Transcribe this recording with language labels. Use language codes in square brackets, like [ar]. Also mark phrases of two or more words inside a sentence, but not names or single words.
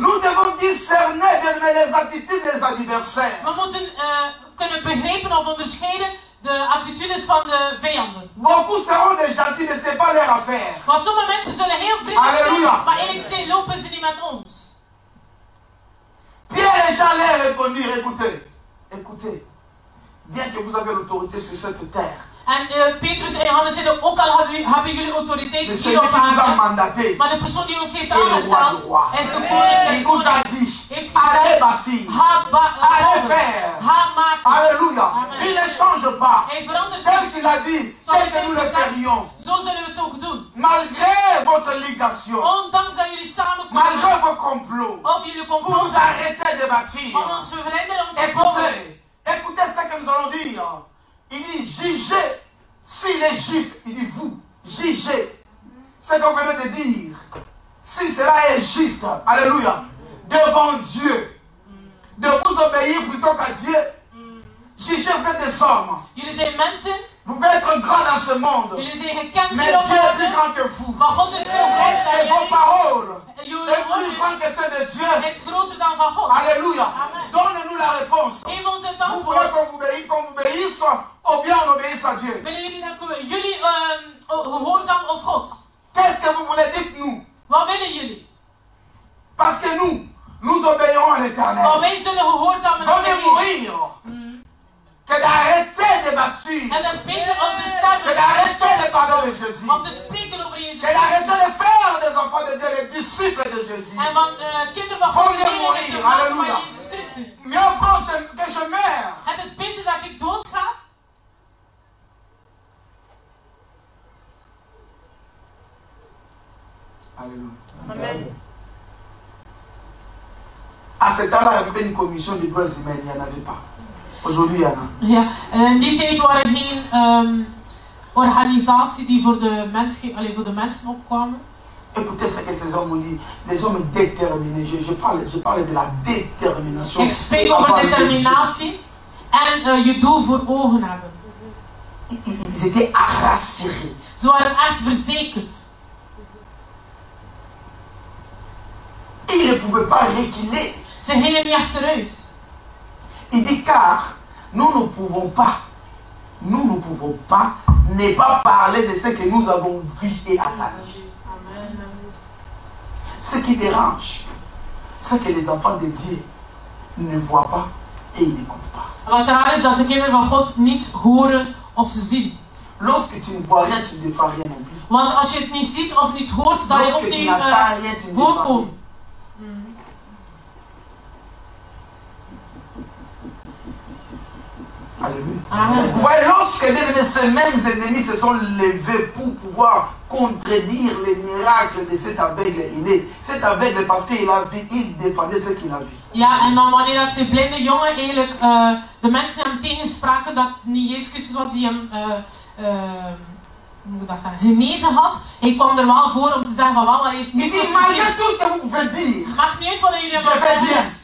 [fr] Nous devons discerner bien les attitudes des adversaires. [nl] We moeten kunnen begrijpen of onderscheiden de attitudes van de vijanden. [fr] Beaucoup seront des gentils, mais ce n'est pas leur affaire. [nl] Want sommige mensen zullen heel vriendelijk zijn, Halleluja. maar eerlijk gezegd lopen ze niet met ons. [fr] Pierre et Jean leur répondirent, écoutez, bien que vous avez l'autorité sur cette terre, [nl] En Petrus en Johannes zeiden, ook al hebben jullie autoriteit [fr] le [nl] hier [fr] Seigneur [nl] op [fr] qui vous a [nl] aarde, [fr] mandaté, [nl] maar de persoon die ons heeft [fr] Et le roi [nl] aangesteld, [fr] des rois. [nl] is de koning der [fr] il vous a [nl] koning. [fr] dit, [nl] Heeft [fr] allez [nl] gezegd, [fr] bâtir, [nl] ga [fr] allez [nl] bouwen, [fr] faire. [nl] ga maken. [fr] Alléluia. Amen. Il ne change pas. [nl] Hij verandert [fr] Tel [nl] niet. [fr] qu'il a dit, [nl] Zoals [fr] tel [nl] hij [fr] que nous [nl] heeft [fr] le [nl] gezegd, [fr] ferions. [nl] zo zullen we het ook doen. [fr] Malgré votre ligation, [nl] Ondanks dat jullie samenkomen, [fr] malgré vos complots, [nl] of jullie [fr] vous [nl] complot [fr] vous arrêtez de bâtir. [nl] om ons te verhinderen om te bouwen. [fr] Écoutez ce que nous allons dire. Il dit, jugez s'il est juste. Il dit, vous, jugez ce que vous venez de dire. Si cela est juste, alléluia, devant Dieu, de vous obéir plutôt qu'à Dieu. Jugez, vous êtes des hommes. [nl] Jullie zijn mensen, [fr] Vous pouvez être grand dans ce monde. [nl] jullie zijn gekend [fr] Mais [nl] hier op [fr] Dieu est plus [nl] aarde, [fr] grand que vous. [nl] maar God is veel groter dan [fr] Et vos [nl] jullie. [fr] paroles [nl] Jullie [fr] est plus [nl] woorden [fr] grand que celles de Dieu. [nl] is groter dan van God. [fr] Alléluia. Amen. Donne-nous la réponse. [nl] Geef ons het [fr] Vous voulez [nl] antwoord. [fr] qu'on vous obéisse ou bien on obéisse à Dieu? [nl] Willen jullie dat jullie gehoorzaam of God? [fr] Qu'est-ce que vous voulez? Dites-nous. [nl] Wat willen jullie? [fr] Parce que nous obéirons à [nl] Maar [fr] l'Éternel. [nl] wij zullen gehoorzamen aan [fr] Vaut [nl] de [fr] mieux [nl] Heer. [fr] mourir que d'arrêter de bâtir, [nl] En dat is beter om te [fr] que [nl] sterven [fr] d'arrêter de parler de Jésus, [nl] of te spreken over Jezus [fr] que d'arrêter [nl] Christus. [fr] de faire des enfants de Dieu les disciples de Jésus. [nl] En van kinderen van [fr] Vaut [nl] God [fr] mieux [nl] leren en [fr] mourir. [nl] te maken [fr] Alléluia. [nl] van Jezus Christus. [fr] Mieux vaut que je meure. [nl] Het is beter dat ik doodga. [fr] Alléluia. Amen. À ce temps-là, il y avait une commission des droits humains, il n'y en avait pas. Aujourd'hui, il y en a. [nl] Ja, in die tijd waren geen organisatie die voor de mensen opkwamen. [fr] Écoutez ce que ces hommes ont dit. Des hommes déterminés. Je parle de la détermination. [nl] Ik spreek over determinatie en je doel voor ogen hebben. [fr] Ils étaient rassurés. [nl] Ze waren echt verzekerd. [fr] Ils ne pouvaient pas reculer. [nl] Ze gingen niet achteruit. [fr] Il dit car nous ne pouvons pas ne pas parler de ce que nous avons vu et entendu. Ce qui dérange, c'est que les enfants de Dieu ne voient pas et ils n'écoutent pas. [nl] Wat raar is dat de kinderen van God niet horen of zien. [fr] Lorsque tu ne vois rien, tu ne défends rien non plus. [nl] Want als je het niet ziet of niet hoort, zal je ook [fr] Lorsque tu [nl] niet [fr] n'entends rien, tu ne défends rien. [nl] voorkomen. [fr] Alléluia. Amen. Vous voyez, lorsque ces mêmes ennemis se sont levés pour pouvoir contredire les miracles de cet aveugle, cet aveugle parce qu'il a vu, il défendait ce qu'il a vu. [nl] Ja, en dan wanneer dat die blinde jongen eigenlijk de mensen hem tegenspraken dat niet Jezus Christus was die hem hoe moet ik dat zeggen, genezen had, hij kwam er wel voor om te zeggen van wel, hij heeft [fr] Il [nl] niet [fr] dit, malgré tout ce que vous pouvez dire, [nl] maakt niet uit wat jullie [fr] je [nl] hebben [fr] vais [nl] gezegd. [fr] bien.